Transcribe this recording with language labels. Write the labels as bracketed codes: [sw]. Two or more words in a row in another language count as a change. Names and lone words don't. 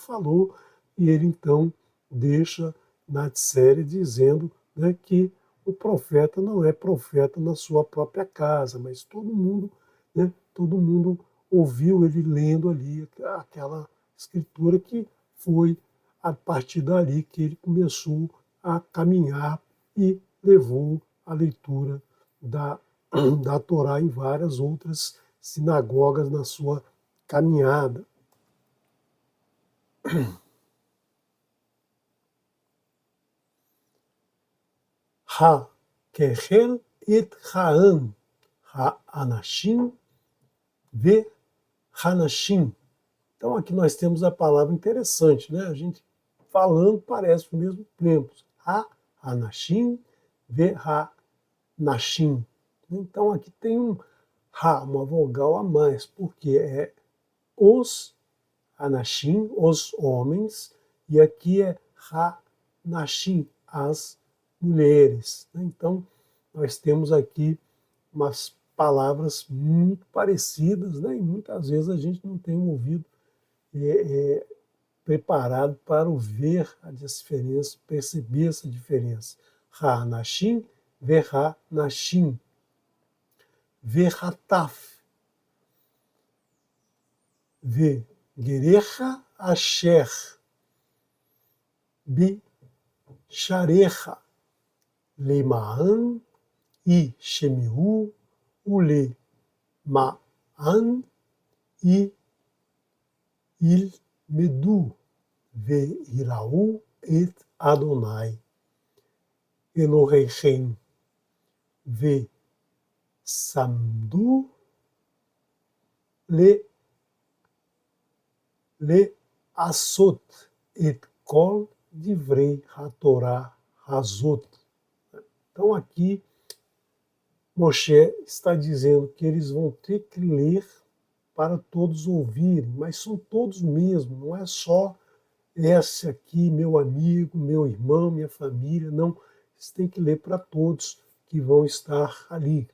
[pt] falou, e ele então deixa Natsere dizendo, né, que o profeta não é profeta na sua própria casa, mas todo mundo ouviu ele lendo ali aquela escritura que foi a partir dali que ele começou a caminhar e levou a leitura da Torá em várias outras sinagogas na sua caminhada. [he] הקהל את העם, האנשים והנשים. [pt] Então aqui nós temos a palavra interessante, né? A gente falando parece o mesmo tempo. [he] האנשים והנשים. [pt] Então aqui tem um ha, uma vogal a mais, porque é os anashim, os homens, e aqui é ha-nashim, as mulheres. Então nós temos aqui umas palavras muito parecidas, né? E muitas vezes a gente não tem um ouvido preparado para ver a diferença, perceber essa diferença. [he] הנשים והנשים. והטף. וגרך אשר. בשעריך. למען ישמעו ולמען ילמדו ויראו את אדוני אלהיכם ושמרו לעשות את כל דברי התורה הזאת. [pt] Então aqui Moshe está dizendo que eles vão ter que ler para todos ouvirem, mas são todos mesmo, não é só esse aqui, meu amigo, meu irmão, minha família, não. Você tem que ler para todos que vão estar ali.